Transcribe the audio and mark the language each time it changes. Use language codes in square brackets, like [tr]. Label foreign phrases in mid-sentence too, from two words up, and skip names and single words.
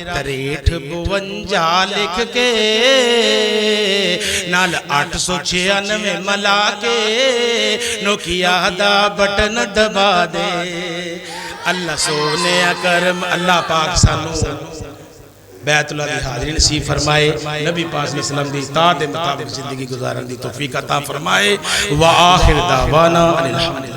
[pa] 6352 لکھ کے نال 896 ملا کے نوکیا دا بٹن دبا دے اللہ سوہنے کرم اللہ پاک سانوں بیت اللہ دی حاضری نصیب فرمائے نبی پاک [ar] صلى الله عليه وسلم [pa] دی اطاعت دے مطابق زندگی گزارن دی توفیق عطا فرمائے [ar] وآخر دعوانا أن الحمد لله.